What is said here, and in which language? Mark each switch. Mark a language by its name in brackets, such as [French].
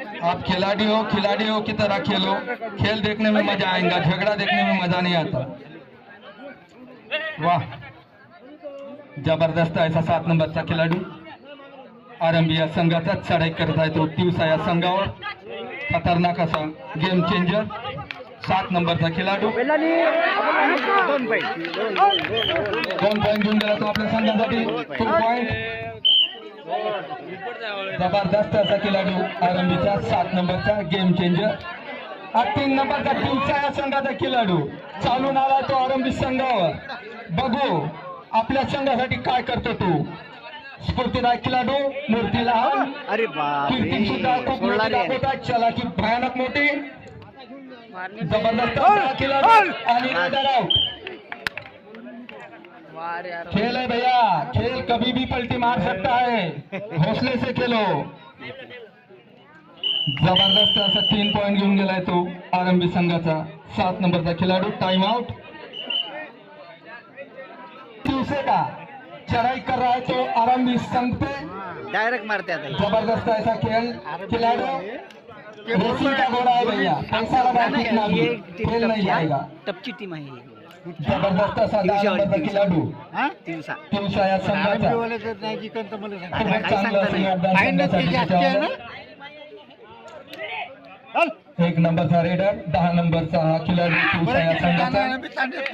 [Hindi] आप खिलाड़ी हो की तरह खेलो. खेल देखने में मजा आएगा, झगड़ा देखने में मजा नहीं आता. [Marathi] वाह, जबरदस्त ऐसा 7 नंबरचा खिलाडू आरंभी या संघाचा चढाई करत आहे तो तिवसा या संघावर. खतरनाक असा गेम चेंजर 7 नंबरचा खिलाडू. 2 पॉइंट घेऊन गेला तो आपल्या संघासाठी. 2 पॉइंट. जबरदस्त असा खिलाडू आरंभीचा 7 नंबरचा गेम चेंजर. 3 नंबरचा तिवसा या संघाचा खिलाडू चालून आला तो आरंभी संघावर. बघू आपल्या संघासाठी काय करतो तो. स्फूर्तिदायक खिलाडू, मूर्ती लहान, अरे बाप, कीर्ती सुद्धा खूप मोठी दाखवतात. चलाकी भयानक मोठी. जबरदस्त असा खिलाडू आणि रेडर आउट. [Hindi] खेल है भैया, खेल कभी भी पलटी मार सकता है, हौसले से खेलो. [Marathi] जबरदस्त असा 3 पॉइंट घेऊन गेलाय तो आरंभी संघाचा 7 नंबरचा खिलाडू. [English] Time out. [Hindi] तिवसे का चढ़ाई कर रहा है तो आरंभी संघ पे, [Marathi] डायरेक्ट मारते आता. [Hindi] जबरदस्त ऐसा खेल खिलाड़ू. रेसिंग का घोड़ा है भैया, पैसा लगा कितना भी खेल नहीं जाएगा. [Marathi] टपची टीम आहे. जबरदस्त असा 10 नंबरचा खिलाडू तिवसा तिवसा या संघाचा. खूपच चांगलं असं योगदान करण्यासाठी त्याच्यावर. 1 नंबरचा रेडर, 10 नंबरचा हा खिलाडू तिवसा या संघाचा.